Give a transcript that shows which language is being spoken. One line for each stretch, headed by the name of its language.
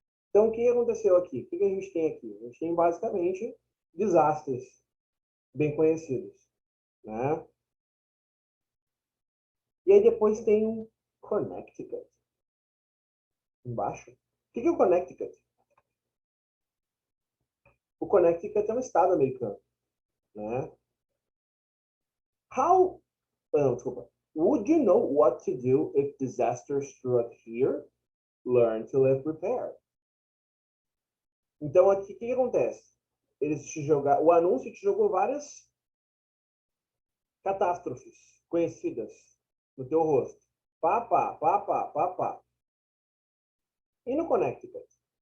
Portuguese: Então, o que aconteceu aqui? O que a gente tem aqui? A gente tem basicamente desastres bem conhecidos. Né? E aí depois tem um Connecticut embaixo. O que é o Connecticut? O Connecticut é um estado americano, né?
English: How,
Portuguese: desculpa.
English: Would you know what to do if disaster struck here? Learn to live prepared.
Portuguese: Então, aqui, o que acontece? O anúncio te jogou várias catástrofes conhecidas no teu rosto. Pá, pá, pá, pá, pá, pá. E no Connecticut?